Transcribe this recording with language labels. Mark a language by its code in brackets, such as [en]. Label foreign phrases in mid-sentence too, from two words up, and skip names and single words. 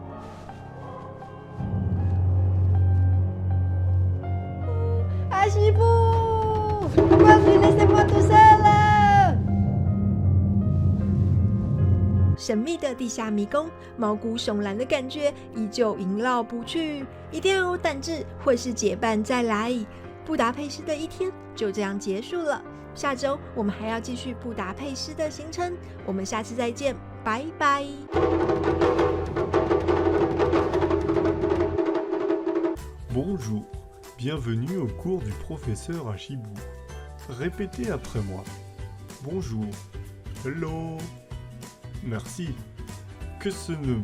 [zh] 阿西布，神秘的地下迷宫，毛骨悚然的感觉依旧萦绕不去，一定要有胆子，或是结伴再来。布达佩斯的一天就这样结束了，下周我们还要继续布达佩斯的行程，我们下次再见，拜拜。 [fr] Bonjour, bienvenue au cours du professeur Ashibou. Répétez après moi. Bonjour, hello, merci, que ce nom?